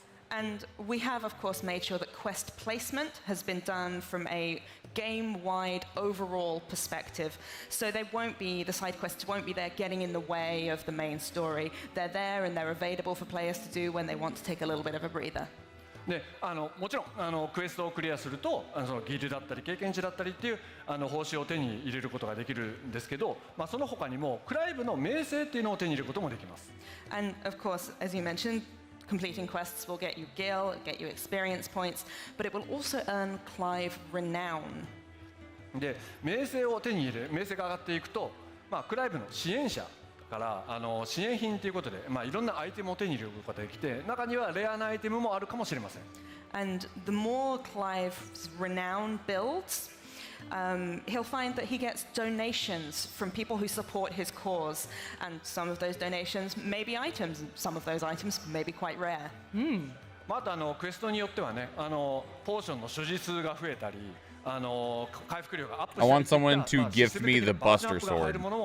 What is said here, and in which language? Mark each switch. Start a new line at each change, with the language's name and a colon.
English: And we have, of course, made sure that quest placement has been done from a game-wide overall perspective. So the side quests won't be there getting in the way of the main story. They're there and they're available for players to do when they want to take a little bit of a breather.
Japanese: もちろんクエストをクリアするとギルだったり経験値だったりっていう報酬を手に入れることができるんですけど、その他にもクライブの名声っていうのを手に入れることもできます。
English: And of course, as you mentioned, completing quests will get you gil, get you experience points, but it will also earn Clive renown.
Japanese: で、名声を手に入れ、名声が上がっていくと、クライブの支援者から支援品ということで、いろんなアイテムを手に入れることができて、中にはレアなアイテムもあるかもしれません。
English: And the more Clive's renown builds, he'll find that he gets donations from people who support his cause, and some of those donations may be items, and some of those items may be quite rare.
Japanese: あとクエストによってはね、ポーションの所持数が増えたり。
English: I want someone to gift me the Buster Sword.